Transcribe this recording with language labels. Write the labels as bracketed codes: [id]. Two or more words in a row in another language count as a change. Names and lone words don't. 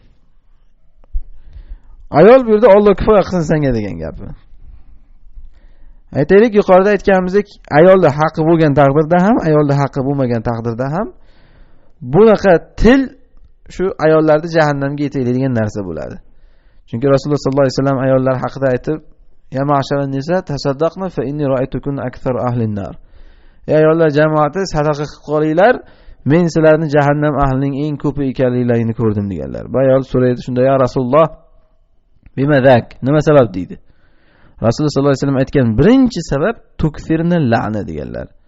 [uz] Ayol bu yerda Alloh kifoya qilsin senga degan gapi. Aytaylik, yuqorida aytganimizdek, ayolda haqqi bo'lgan taqdirda ham, ayolda haqqi bo'lmagan taqdirda ham bunaqa til shu ayollarni jahannamga yetaklaydigan narsa bo'ladi. Chunki Rasululloh [ar] صلى الله عليه وسلم [uz] ayollar haqida aytib, [ar] "يا معشر النساء تصدقن فإني رأيتكن أكثر أهل النار." [uz] Ey ayollar jamoati, sadaqa qilib qolinglar. Men sizlarni jahannam ahlining eng ko'pi ekanliklaringni ko'rdim deganlar. Bu ayol so'raydi shunda, [ar] "يا رسول الله بم ذاك?" [uz] Nima sabab deydi. Rasululloh [ar] صلى الله عليه وسلم [uz] aytgan birinchi sabab [ar] تكثرن اللعن [uz] deganlar.